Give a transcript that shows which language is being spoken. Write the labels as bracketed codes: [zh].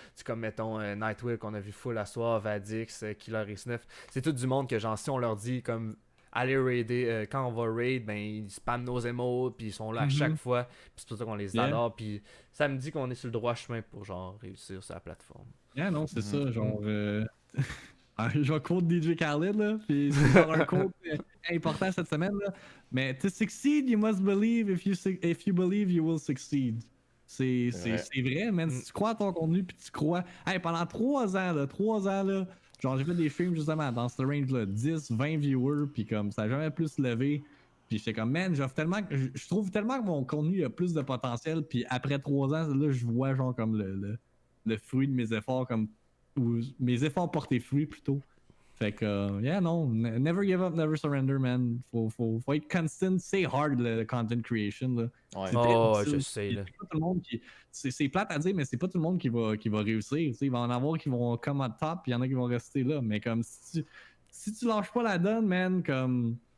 [fr] C'est comme mettons Nightwill qu'on a vu full à soir, Vadix, Killer X9, c'est tout du monde que genre si on leur dit comme aller raider, quand on va raid, ben ils spamment nos emotes, puis ils sont là à chaque fois, puis c'est pour ça qu'on les [en] Yeah. [fr] adore, puis ça me dit qu'on est sur le droit chemin pour genre réussir sur la plateforme. Yeah, non, c'est Mhm. ça, genre... je vais quote DJ Khaled, là, puis c'est genre un quote important cette semaine, là. Mais [en] to succeed, you must believe. If you believe, you will succeed. [fr] C'est vrai, man. Si tu crois à ton contenu, puis tu crois... Hey, pendant 3 ans, là, genre j'ai fait des streams justement dans ce range-là, 10, 20 viewers, puis comme ça n'a jamais plus levé. Puis j'étais comme, man, j'offre tellement je trouve tellement que mon contenu a plus de potentiel, puis après 3 ans, là, je vois genre comme le fruit de mes efforts, comme ou mes efforts portaient fruit plutôt. Fait que, [en] yeah, non, never give up, never surrender, man. [fr] Faut être constant, c'est hard le [en] content creation, [fr] là. Ouais. C'est très Oh, difficile. je sais, là. C'est pas tout le monde qui. C'est plate à dire, mais c'est pas tout le monde qui va réussir. Tu sais, il va en avoir qui vont [en] come at top, [fr] puis il y en a qui vont rester là. Mais comme si tu lâches pas la donne, man, comme.